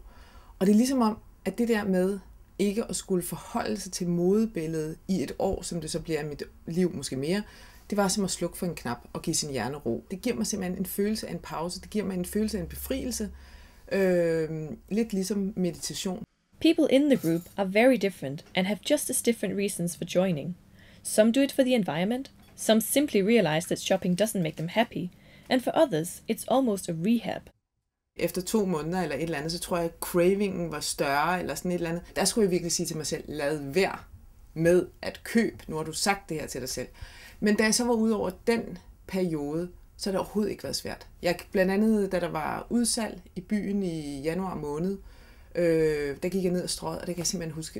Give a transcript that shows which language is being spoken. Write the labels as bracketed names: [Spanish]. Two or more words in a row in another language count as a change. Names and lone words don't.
[Danish] Og det er ligesom om, at det der med ikke at skulle forholde sig til modebilledet i et år, som det så bliver i mit liv måske mere, det var som at slukke for en knap og give sin hjerne ro. Det giver mig simpelthen en følelse af en pause. Det giver mig en følelse af en befrielse. Lidt ligesom meditation. [English] People in the group are very different and have just as different reasons for joining. Some do it for the environment, some simply realize that shopping doesn't make them happy, and for others, it's almost a rehab. [Danish] Efter 2 måneder eller et eller andet, så tror jeg, at cravingen var større eller sådan et eller andet. Der skulle jeg virkelig sige til mig selv, lad være med at købe. Nu har du sagt det her til dig selv. Men da jeg så var ude over den periode, så har det overhovedet ikke været svært. Blandt andet, da der var udsalg i byen i januar måned, der gik jeg ned og strøget, og det kan jeg simpelthen huske.